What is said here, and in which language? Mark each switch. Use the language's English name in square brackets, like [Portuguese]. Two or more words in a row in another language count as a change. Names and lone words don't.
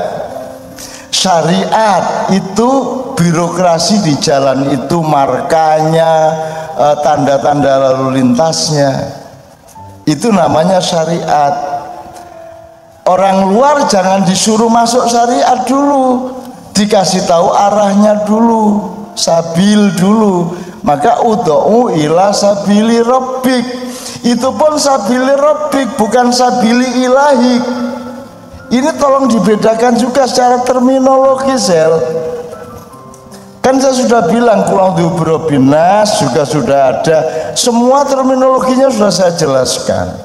[Indonesian] Syariat itu birokrasi di jalan itu, markanya, tanda-tanda lalu lintasnya. Itu namanya syariat. Orang luar jangan disuruh masuk syariat dulu, dikasih tahu arahnya dulu, sabil dulu. [Arabic] Maka ادع إلى سبيل ربك, [Indonesian] itu pun [Arabic] سبيل ربك, [Indonesian] bukan [Arabic] سبيل إلهي. [Indonesian] Ini tolong dibedakan juga secara terminologi, Sel. Kan saya sudah bilang [Arabic] قل بالناس [Indonesian] juga sudah ada, semua terminologinya sudah saya jelaskan.